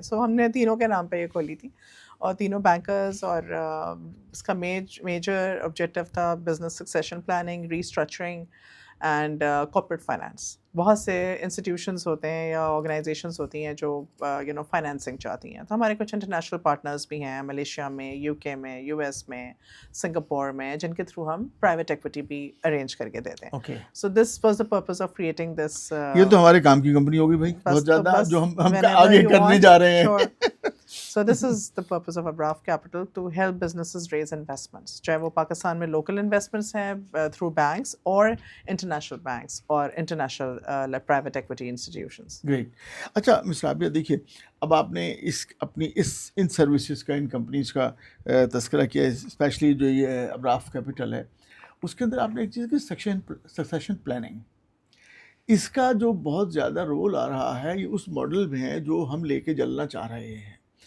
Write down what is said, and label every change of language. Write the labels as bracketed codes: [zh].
[ur] سو ہم نے تینوں کے نام پہ یہ کھولی تھی, اور تینوں بینکرز, اور اس کا میجر آبجیکٹیو تھا business succession planning, restructuring and corporate finance. بہت سے انسٹیٹیوشنس ہوتے ہیں یا آرگنائزیشنس ہوتی ہیں جو فائنینسنگ چاہتی ہیں. تو ہمارے کچھ انٹرنیشنل پارٹنرز بھی ہیں ملیشیا میں, UK میں, US میں, سنگاپور میں, جن کے تھرو ہم پرائیویٹ ایکویٹی بھی ارینج کر کے دیتے ہیں. [en] So this was the purpose of creating this. [ur] یہ تو ہمارے کام کی کمپنی ہوگی بھائی, بہت زیادہ جو ہم آگے کرنے جا رہے ہیں. [en] So this is the purpose of Abraf Capital, to help businesses raise investments, [ur] چاہے وہ پاکستان میں [en] local investments ہیں through banks or international banks or international like private equity institutions. Great. [ur] اچھا مسٹر عابیہ, دیکھیے اب آپ نے ان سروسز کا, ان کمپنیز کا تذکرہ کیا, اسپیشلی جو یہ ابراف کیپٹل ہے, اس کے اندر آپ نے ایک چیز کی سکسیشن پلاننگ, اس کا جو بہت زیادہ رول آ رہا ہے, یہ اس ماڈل میں ہے جو ہم لے کے چلنا چاہ رہے ہیں.